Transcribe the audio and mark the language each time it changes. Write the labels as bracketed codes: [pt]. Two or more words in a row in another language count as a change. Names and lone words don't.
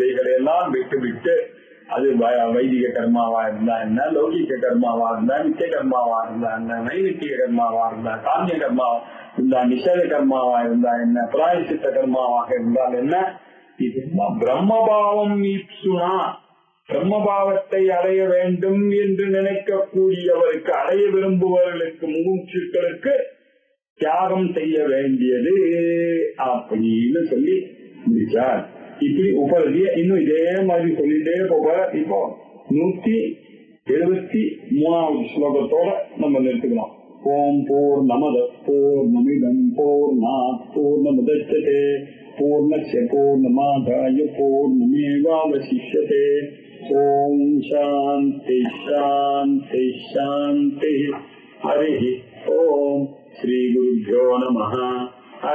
[ta] இதைகளெல்லாம் விட்டு விட்டு அது வைதிக கர்மாவா இருந்தா என்ன, லௌகிக கர்மாவா இருந்தா, நித்திய கர்மாவா இருந்தா என்ன, நைமித்திய கர்மாவா இருந்தா, காமிய கர்மாவா இருந்தா, நிஷேத கர்மாவா இருந்தா என்ன, பிராயசித்த கர்மாவாக இருந்தால் என்ன, இதெல்லாம் [sa] ब्रह्मभावम् ईप्सुना, [ta] பிரம்மபாவத்தை அடைய வேண்டும் என்று நினைக்கக்கூடியவருக்கு, அடைய விரும்புபவர்களுக்கு, முமுட்சுக்களுக்கு தியாகம் செய்ய வேண்டியது அப்படின்னு சொல்லி முடிச்சார். இப்படி உபரதிய இன்னும் இதே மாதிரி சொல்லிட்டே போக இப்போ 173வது ஸ்லோகத்தோட நம்ம நிறுத்திக்கலாம். [sa] ॐ पूर्णमदः पूर्णमिदं पूर्णात् पूर्णमुदच्यते पूर्णस्य पूर्णमादाय पूर्णमेवावशिष्यते. ॐ शान्तिः शान्तिः शान्तिः. हरि ॐ। श्री गुरुभ्यो नमः.